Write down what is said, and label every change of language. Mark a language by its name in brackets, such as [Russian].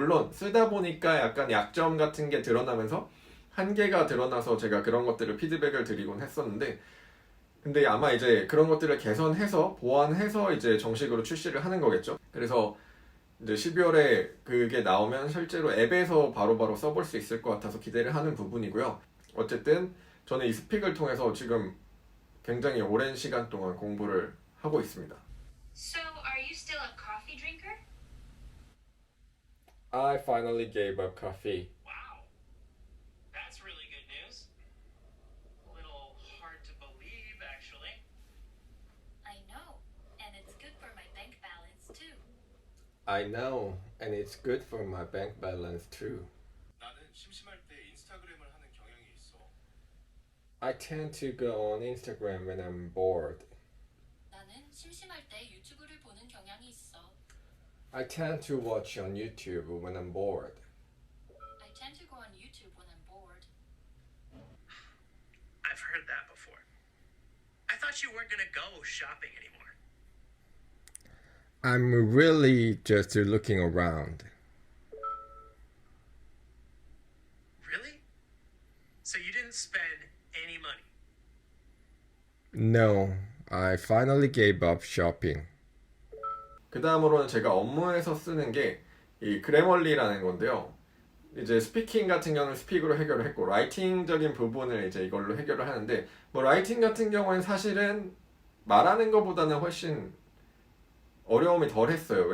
[Korean] 물론 쓰다 보니까 약간 약점 같은 게 드러나면서 한계가 드러나서 제가 그런 것들을 피드백을 드리곤 했었는데 근데 아마 이제 그런 것들을 개선해서 보완해서 이제 정식으로 출시를 하는 거겠죠. 그래서 이제 12월에 그게 나오면 실제로 앱에서 바로바로 써볼 수 있을 것 같아서 기대를 하는 부분이고요. 어쨌든 저는 이 스픽을 통해서 지금 굉장히 오랜 시간 동안 공부를 하고 있습니다. [English] So, are you still a coffee drinker? I finally gave up coffee. Wow, that's really good news. A little hard to believe, actually. I know, and it's good for my bank balance too. I know, and it's good for my bank balance too. [Korean] 나는 심심할 때 인스타그램을 하는 경향이 있어. [English] I tend to go on Instagram when I'm bored. [Korean] 나는 심심할 때 유튜브를 보는 경향이 있어. [English] I tend to watch on YouTube when I'm bored. I tend to go on YouTube when I'm bored. I've heard that before. I thought you weren't gonna go shopping anymore. I'm really just looking around. Really? So you didn't spend any money? No, I finally gave up shopping. [Korean] 그 다음으로는 제가 업무에서 쓰는 게 이 그래멀리라는 건데요. 이제 스피킹 같은 경우는 스픽으로 해결을 했고 라이팅적인 부분을 이제 이걸로 해결을 하는데 뭐 라이팅 같은 경우는 사실은 말하는 것보다는 훨씬 어려움이 덜 했어요.